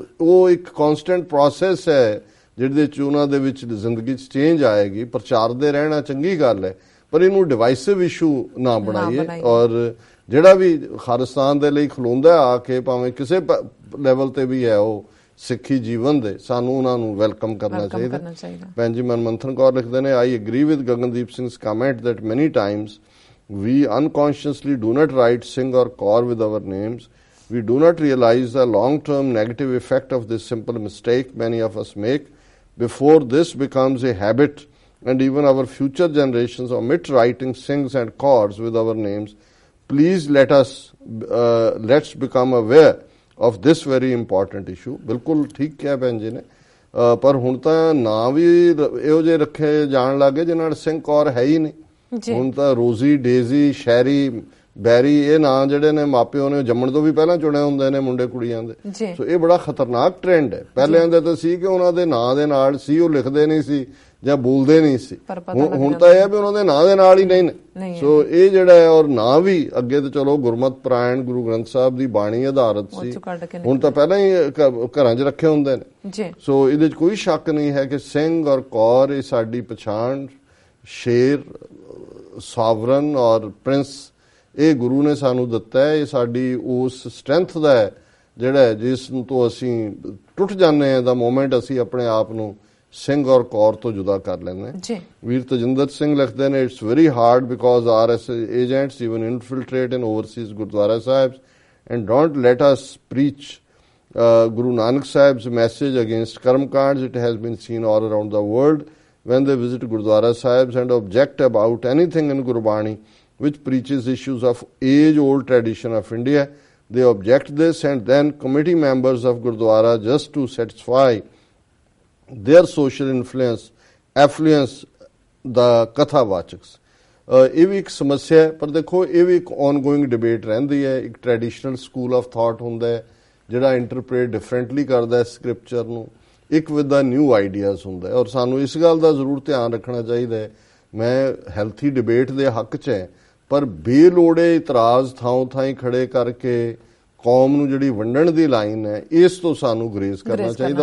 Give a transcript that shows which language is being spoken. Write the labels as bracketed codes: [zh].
[pa] ਉਹ ਇੱਕ ਕੌਨਸਟੈਂਟ ਪ੍ਰੋਸੈਸ ਹੈ ਜਿਹਦੇ 'ਚ ਉਹਨਾਂ ਦੇ ਵਿੱਚ ਜ਼ਿੰਦਗੀ 'ਚ ਚੇਂਜ ਆਏਗੀ। ਪ੍ਰਚਾਰਦੇ ਰਹਿਣਾ ਚੰਗੀ ਗੱਲ ਹੈ, ਪਰ ਇਹਨੂੰ ਡਿਵਾਈਸਿਵ ਇਸ਼ੂ ਨਾ ਬਣਾਈਏ। ਔਰ ਜਿਹੜਾ ਵੀ ਖਾਲਿਸਤਾਨ ਦੇ ਲਈ ਖਲੋਂਦਾ ਆ ਕੇ ਭਾਵੇਂ ਕਿਸੇ ਲੈਵਲ ਤੇ ਵੀ ਹੈ ਉਹ ਸਿੱਖੀ ਜੀਵਨ ਦੇ, ਸਾਨੂੰ ਉਹਨਾਂ ਨੂੰ ਵੈਲਕਮ ਕਰਨਾ ਚਾਹੀਦਾ। ਭੈਣ ਜੀ ਮਨਮੰਥਨ ਕੌਰ ਲਿਖਦੇ ਨੇ, [en] I agree with Gagandeep Singh's comment that many times we unconsciously do not write Singh or Kaur with our names. We do not realize the long-term negative effect of this simple mistake many of us make. Before this becomes a habit and even our future generations omit writing Singhs and Kaurs with our names, please let's become aware of this very important issue. [pa] ਬਿਲਕੁਲ ਠੀਕ ਕਿਹਾ ਭੈਣ ਜੀ ਨੇ। ਪਰ ਹੁਣ ਤਾਂ ਨਾਂ ਵੀ ਇਹੋ ਜਿਹੇ ਰੱਖੇ ਜਾਣ ਲੱਗੇ ਜਿਹਨਾਂ ਨਾਲ ਸਿੰਘ ਕੌਰ ਹੈ ਹੀ ਨਹੀਂ। ਹੁਣ ਤਾਂ ਰੋਜ਼ੀ, ਡੇਜ਼ੀ, ਸ਼ੈਰੀ, ਬੈਰੀ ਇਹ ਨਾਂ ਜਿਹੜੇ ਨੇ ਮਾਪਿਓ ਨੇ ਜੰਮਣ ਤੋਂ ਵੀ ਪਹਿਲਾਂ ਚੁਣੇ ਹੁੰਦੇ ਨੇ ਮੁੰਡੇ ਕੁੜੀਆਂ ਦੇ। ਸੋ ਇਹ ਬੜਾ ਖਤਰਨਾਕ ਟ੍ਰੈਂਡ ਹੈ। ਪਹਿਲਿਆਂ ਦਾ ਤਾਂ ਸੀ ਕਿ ਉਹਨਾਂ ਦੇ ਨਾਂ ਦੇ ਨਾਲ ਸੀ, ਉਹ ਲਿਖਦੇ ਨਹੀਂ ਸੀ ਜਾਂ ਬੋਲਦੇ ਨਹੀਂ ਸੀ। ਹੁਣ ਤਾਂ ਇਹ ਹੈ ਵੀ ਉਹਨਾਂ ਦੇ ਨਾਂ ਦੇ ਨਾਲ ਹੀ ਨਹੀਂ ਨੇ। ਸੋ ਇਹ ਜਿਹੜਾ ਹੈ, ਔਰ ਨਾਂ ਵੀ ਅੱਗੇ ਤਾਂ ਚਲੋ ਗੁਰਮਤਿ ਪਰਾਇਣ ਗੁਰੂ ਗ੍ਰੰਥ ਸਾਹਿਬ ਦੀ ਬਾਣੀ ਆਧਾਰਿਤ ਸੀ, ਹੁਣ ਤਾਂ ਪਹਿਲਾਂ ਹੀ ਘਰਾਂ 'ਚ ਰੱਖੇ ਹੁੰਦੇ ਨੇ। ਸੋ ਇਹਦੇ 'ਚ ਕੋਈ ਸ਼ੱਕ ਨਹੀਂ ਹੈ ਕਿ ਸਿੰਘ ਔਰ ਕੌਰ ਇਹ ਸਾਡੀ ਪਛਾਣ, ਸ਼ੇਰ, ਸਾਵਰਨ ਔਰ ਪ੍ਰਿੰਸ ਇਹ ਗੁਰੂ ਨੇ ਸਾਨੂੰ ਦਿੱਤਾ ਹੈ। ਇਹ ਸਾਡੀ ਉਸ ਸਟਰੈਂਥ ਦਾ ਹੈ ਜਿਹੜਾ ਜਿਸ ਤੋਂ ਅਸੀਂ ਟੁੱਟ ਜਾਂਦੇ ਹਾਂ ਦਾ ਮੋਮੈਂਟ ਅਸੀਂ ਆਪਣੇ ਆਪ ਨੂੰ ਸਿੰਘ ਔਰ ਕੌਰ ਤੋਂ ਜੁਦਾ ਕਰ ਲੈਂਦੇ। ਵੀਰ ਤਜਿੰਦਰ ਸਿੰਘ ਲਿਖਦੇ ਨੇ, [en] It's very hard because RSS agents even infiltrate in overseas gurdwara Sahibs and don't let us preach Guru Nanak Sahib's message against karm cards. It has been seen all around the world. when they visit Gurdwara Sahibs and object about anything in Gurbani which preaches issues of age-old tradition of India. They object this, and then committee members of Gurdwara, just to satisfy their social affluence, the Kathawachaks. [pa] ਇਹ ਵੀ ਇੱਕ ਸਮੱਸਿਆ ਹੈ, ਪਰ ਦੇਖੋ ਇਹ ਵੀ ਇੱਕ ਔਨਗੋਇੰਗ debate ਰਹਿੰਦੀ ਹੈ। ਇੱਕ [en] traditional school of thought [pa] ਹੁੰਦਾ ਹੈ ਜਿਹੜਾ ਇੰਟਰਪ੍ਰੇਟ ਡਿਫਰੈਂਟਲੀ ਕਰਦਾ ਹੈ ਸਕ੍ਰਿਪਚਰ ਨੂੰ, ਇੱਕ ਵਿਦ ਦਾ ਨਿਊ ਆਈਡੀਆਜ਼ ਹੁੰਦਾ ਹੈ। ਔਰ ਸਾਨੂੰ ਇਸ ਗੱਲ ਦਾ ਜ਼ਰੂਰ ਧਿਆਨ ਰੱਖਣਾ ਚਾਹੀਦਾ ਹੈ, ਮੈਂ ਹੈਲਥੀ ਡਿਬੇਟ ਦੇ ਹੱਕ 'ਚ ਹੈ, ਪਰ ਬੇਲੋੜੇ ਇਤਰਾਜ਼ ਥਾਂ ਥਾਂ ਖੜੇ ਕਰਕੇ ਕੌਮ ਨੂੰ ਜਿਹੜੀ ਵੰਡਣ ਦੀ ਲਾਈਨ ਹੈ, ਇਸ ਤੋਂ ਸਾਨੂੰ ਗੁਰੇਜ਼ ਕਰਨਾ ਚਾਹੀਦਾ।